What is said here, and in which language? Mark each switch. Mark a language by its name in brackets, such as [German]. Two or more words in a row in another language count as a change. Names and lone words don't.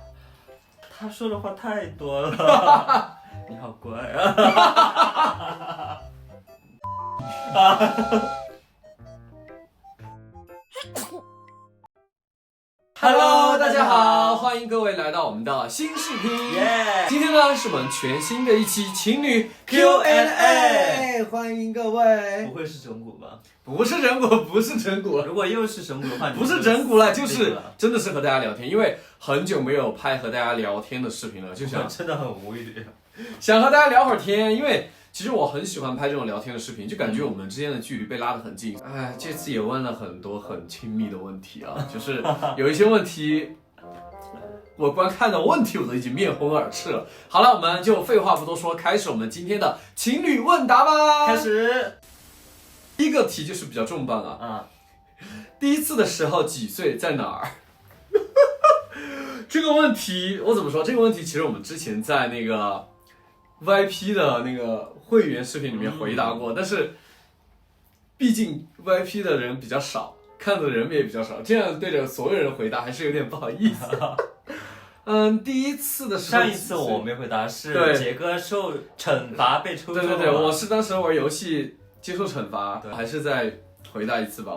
[Chinese] 他說的話太多了。你好乖啊！ Hello， 大家好，歡迎各位來到我們的新視頻。 Yeah. 今天呢是我們全新的一期情侶 Q&A， 歡迎各位。不會是整蠱吧？不是整蠱，不是整蠱。如果又是整蠱的話，不是整蠱了，就是真的是和大家聊天，因為很久沒有拍和大家聊天的視頻了，就想真的很無語，想和大家聊會兒天，因為其實我很喜歡拍這種聊天的視頻，就感覺我們之間的距離被拉得很近。哎，這次也問了很多很親密的問題啊，就是有一些問題，我光看到問題我都已經面紅耳赤了。好了，我們就廢話不多說，開始我們今天的情侶問答吧。開始。第一個題就是比較重磅啊，第一次的時候幾歲，在哪兒？這個問題我怎麼說？這個問題其實我們之前在那個 VIP 的那個會員視頻裡面回答過，但是畢竟 VIP 的人比較少，看的人也比較少，這樣對着所有人回答還是有點不好意思。第一次的时候，上一次我没回答是杰哥受惩罰被抽中了。对，我是當時玩遊戲接受懲罰，還是再回答一次吧。